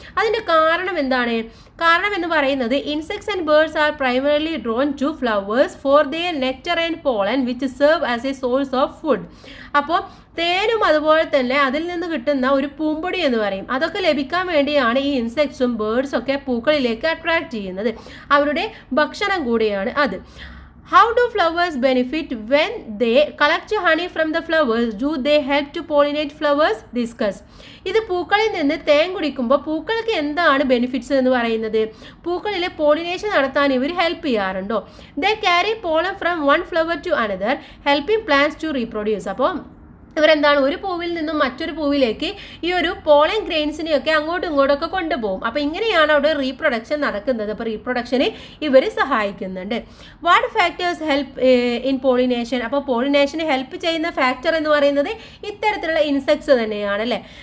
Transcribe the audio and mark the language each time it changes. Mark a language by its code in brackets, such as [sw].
[ml] അതിൻ്റെ കാരണം എന്താണ്? കാരണം എന്ന് പറയുന്നത് [en] Insects and birds are primarily drawn to flowers for their nectar and pollen which serve as a source of food. [ml] അപ്പോൾ തേനും അതുപോലെ തന്നെ അതിൽ നിന്ന് കിട്ടുന്ന ഒരു പൂമ്പൊടി എന്ന് പറയും, അതൊക്കെ ലഭിക്കാൻ വേണ്ടിയാണ് ഈ ഇൻസെക്ട്സും ബേർഡ്സും ഒക്കെ പൂക്കളിലേക്ക് അട്രാക്ട് ചെയ്യുന്നത്. അവരുടെ ഭക്ഷണം കൂടിയാണ് അത്. [en] How do flowers benefit when they collect honey from the flowers? Do they help to pollinate flowers? Discuss. [ml] ഇത് പൂക്കളിൽ നിന്ന് തേൻ കുടിക്കുമ്പോൾ പൂക്കൾക്ക് എന്താണ് ബെനിഫിറ്റ്സ് എന്ന് പറയുന്നത്? പൂക്കളിലെ പോളിനേഷൻ നടത്താൻ ഇവർ ഹെൽപ്പ് ചെയ്യാറുണ്ടോ? [en] They carry pollen from one flower to another, helping plants to reproduce. [ml] അപ്പോൾ ഇവരെന്താണ്, ഒരു പൂവിൽ നിന്നും മറ്റൊരു പൂവിലേക്ക് ഈ ഒരു പോളൻ ഗ്രെയിൻസിനെയൊക്കെ അങ്ങോട്ടും ഇങ്ങോട്ടൊക്കെ കൊണ്ടുപോകും. അപ്പോൾ ഇങ്ങനെയാണ് അവിടെ റീപ്രൊഡക്ഷൻ നടക്കുന്നത്. അപ്പോൾ റീപ്രൊഡക്ഷന് ഇവർ സഹായിക്കുന്നുണ്ട്. [en] What factors help in pollination? [ml] അപ്പോൾ പോളിനേഷന് ഹെൽപ്പ് ചെയ്യുന്ന ഫാക്ടർ എന്ന് പറയുന്നത് ഇത്തരത്തിലുള്ള ഇൻസെക്ട്സ് തന്നെയാണ് അല്ലേ.